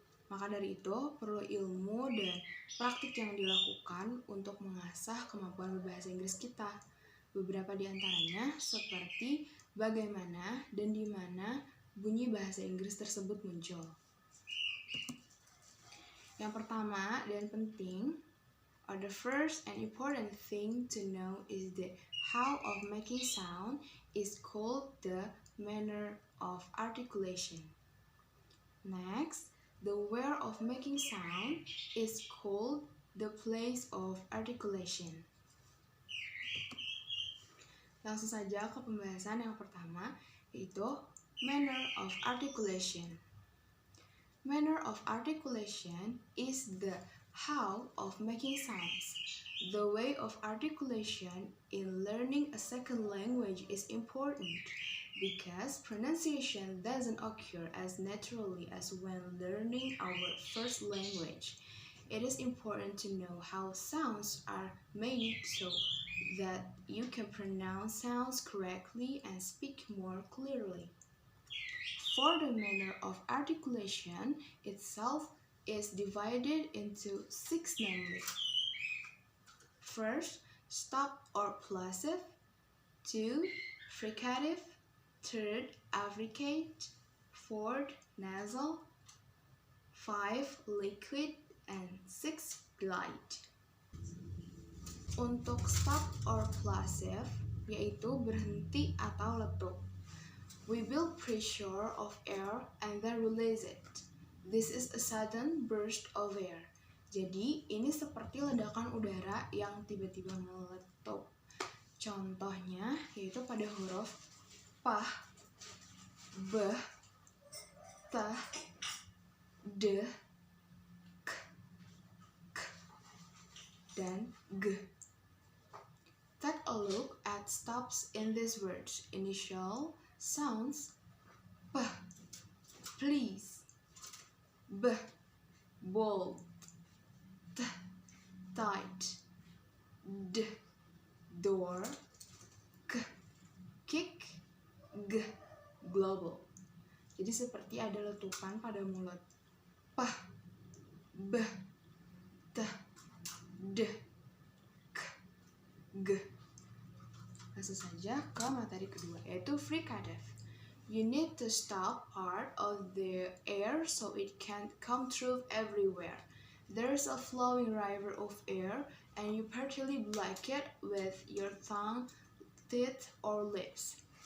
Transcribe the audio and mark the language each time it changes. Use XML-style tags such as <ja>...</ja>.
<id>Maka dari itu, perlu ilmu dan praktik yang dilakukan untuk mengasah kemampuan berbahasa Inggris kita. Beberapa di antaranya seperti bagaimana dan di mana bunyi bahasa Inggris tersebut muncul. Yang pertama dan penting,</id> <en>or the first and important thing to know is the how of making sound is called the manner of articulation. Next, the where of making sound is called the place of articulation.</en> <id>Langsung saja ke pembahasan yang pertama, yaitu manner of articulation.</id> <en>Manner of articulation is the how of making sounds. The way of articulation in learning a second language is important because pronunciation doesn't occur as naturally as when learning our first language. It is important to know how sounds are made so that you can pronounce sounds correctly and speak more clearly. For the manner of articulation itself is divided into 6 namely. First, stop or plosive. 2, fricative. 3rd, affricate. 4th, nasal. 5, liquid. And 6, glide.</en> <id>Untuk stop or plosive, yaitu berhenti atau letup.</id> <en>We build pressure of air and then release it. This is a sudden burst of air.</en> <id>Jadi, ini seperti ledakan udara yang tiba-tiba meletup. Contohnya, yaitu pada huruf pah, beh, tah, deh, k, dan g.</id> <en>Take a look at stops in these words. Initial sounds p, please, b, bold, t, tight, d, door, k, kick, g, global.</en> <id>Jadi seperti ada letupan pada mulut. P, b, t, d, k, g. Langsung saja ke materi kedua, yaitu fricative.</id> <en>You need to stop part of the air so it can't come through everywhere. There's a flowing river of air and you partially block it with your tongue, teeth, or lips.</en>